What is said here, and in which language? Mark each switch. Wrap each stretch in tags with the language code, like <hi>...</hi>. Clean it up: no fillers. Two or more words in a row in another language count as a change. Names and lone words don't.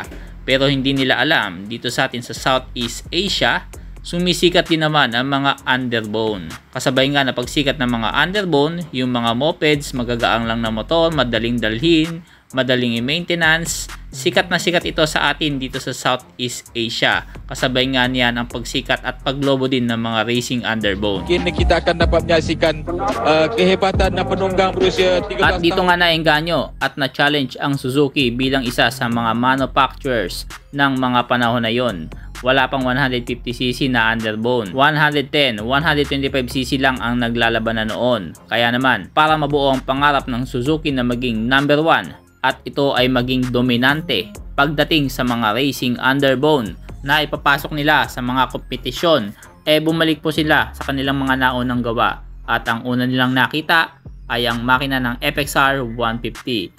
<tl>Pero hindi nila alam, dito sa atin sa Southeast Asia, sumisikat din naman ang mga underbone. Kasabay nga na pagsikat ng mga underbone, yung mga mopeds, magagaang lang na motor, madaling dalhin, madaling i-maintenance. Sikat na sikat ito sa atin dito sa Southeast Asia. Kasabay nga niyan ang pagsikat at paglobo din ng mga</tl> <en>racing underbone.</en> <ms>Kini kita akan dapat menyaksikan kehebatan na penunggang berusia 13</ms> <tl>At dito nga naengganyo at na-challenge ang Suzuki bilang isa sa mga manufacturers ng mga panahon na yon. Wala pang 150cc na underbone. 110, 125cc lang ang naglalaban na noon. Kaya naman, para mabuo ang pangarap ng Suzuki na maging number 1 at ito ay maging dominante pagdating sa mga</tl> <en>racing underbone</en> <tl>na ipapasok nila sa mga kompetisyon, bumalik po sila sa kanilang mga naunang gawa, at ang una nilang nakita ay ang makina ng FXR 150.</tl>